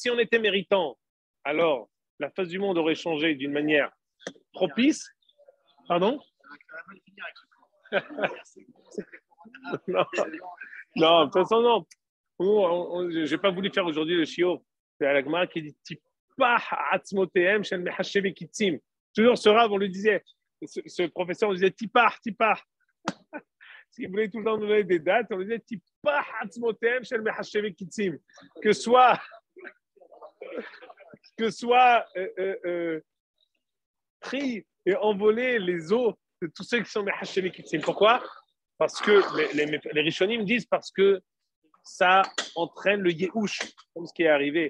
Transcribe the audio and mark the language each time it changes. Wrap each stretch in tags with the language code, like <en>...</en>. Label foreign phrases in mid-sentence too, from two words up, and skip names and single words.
<fr>Si on était méritant, alors la face du monde aurait changé d'une manière propice. Pardon? Non, non, de toute façon, non. Je n'ai pas voulu faire aujourd'hui le shiur. C'est à la Gemara qui dit</fr> <he>תיפח עצמותיהם של מחשבי קצים.</he> <fr>Toujours ce rave, on lui disait, ce professeur, on lui disait</fr> <he>תיפח, תיפח.</he> <fr>Parce qu'il voulait tout le temps nous donner des dates, on lui disait</fr> <he>תיפח עצמותיהם של מחשבי קצים.</he> <fr>Que soit pris et envolé les os de tous ceux qui sont</fr> <he>מחשבי קצים.</he> <fr>Pourquoi? Parce que les Rishonim disent parce que ça entraîne le Yehush, comme ce qui est arrivé.</fr>